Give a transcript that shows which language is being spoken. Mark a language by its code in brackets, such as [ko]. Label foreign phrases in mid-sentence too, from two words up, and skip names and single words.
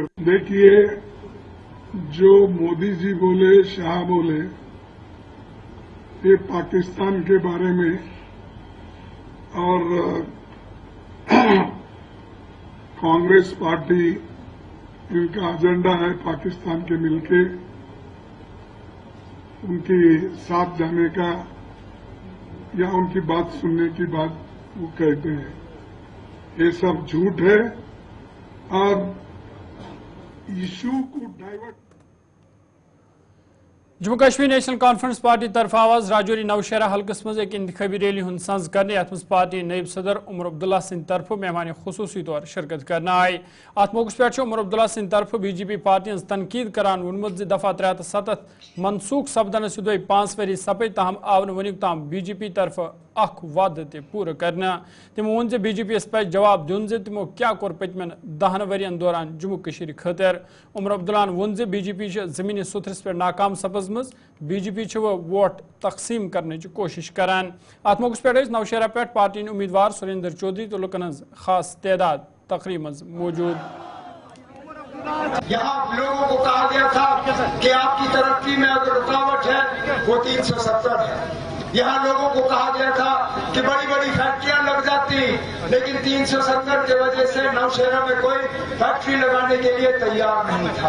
[hi] देखिए, जो मोदी जी बोले, शाह बोले, ये पाकिस्तान के बारे में और कांग्रेस पार्टी, इनका एजेंडा है पाकिस्तान के मिलके उनके साथ जाने का या उनकी बात सुनने की बात वो कहते हैं। ये सब झूठ है और इशू को डाइवर्ट। [ks] जम्मू कश्मीर नेशनल कॉन्फ्रेंस पार्टी तरफ आवाज राजौरी नौशहरा हल्कस मज एक इंतखाबी रैली हुंद संज करने अत मज पार्टी नईब सदर उमर अब्दुल्ला सिंह तरफ मेहमान खुसूसी तौर शिरकत करना आए। अत मौके पे उमर अब्दुल्ला सिंह तरफ बीजेपी पार्टी हज तनकीद करान वोनमुत दफा 307 मनसूख सपदन सुदय 5 वरी सपे तहम आव वनुक ताम बीजेपी तरफ अख वाद पूरा करना। तमो वोन जे बीजेपी पे जवाब दिन जे तमो क्या कोर पतमन 10 वरियन दौरान जम्मू कश्मीर खतर। उमर अब्दुल्ला वोन जे बीजेपी जमीनी सुथरस पे नाकाम सपजमज, बीजेपी वोट तकसीम करने की कोशिश करान। अत मौके पे नौशहरा पे पार्टी उम्मीदवार सुरेंद्र चौधरी तो लुकन खास तादाद तकरीब मौजूद। [hi] यहाँ लोगों को कहा गया था कि आपकी तरक्की में अगर रुकावट है वो 370 है। यहाँ लोगों को कहा गया था कि बड़ी बड़ी फैक्ट्रियां लग जाती, लेकिन 370 की वजह से नौशहरा में कोई फैक्ट्री लगाने के लिए तैयार नहीं था।